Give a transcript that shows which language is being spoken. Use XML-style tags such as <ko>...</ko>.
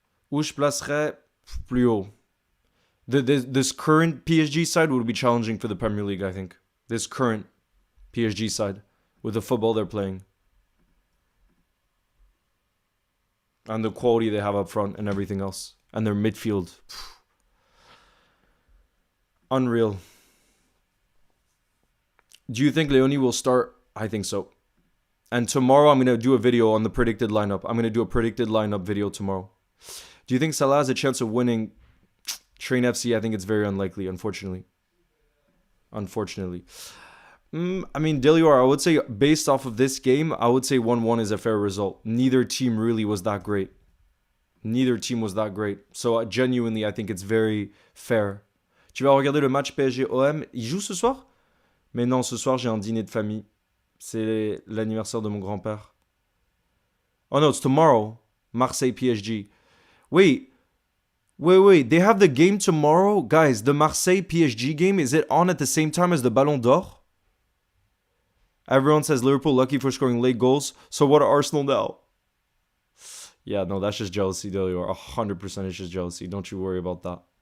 <fr>Où je placerais plus haut?</fr> <en>This current PSG side would be challenging for the Premier League, I think. This current PSG side with the football they're playing. And the quality they have up front and everything else. And their midfield. Unreal. Do you think Leone will start? I think so. And tomorrow I'm going to do a video on the predicted lineup. I'm going to do a predicted lineup video tomorrow. Do you think Salah has a chance of winning Train FC? I think it's very unlikely, unfortunately. Unfortunately. I mean, Delior, I would say based off of this game, I would say 1-1 is a fair result. Neither team really was that great. Neither team was that great. So genuinely, I think it's very fair.</en> <fr>Tu vas regarder le match PSG-OM? Il joue ce soir? Mais non, ce soir, j'ai un dîner de famille. C'est l'anniversaire de mon grand-père.</fr> <en>Oh no, it's tomorrow. Marseille-PSG. Wait. They have the game tomorrow? Guys, the Marseille-PSG game, is it on at the same time as the Ballon d'Or? Everyone says Liverpool lucky for scoring late goals. So what are Arsenal now? Yeah, no, that's just jealousy, Delior. 100% it's just jealousy. Don't you worry about that.</en>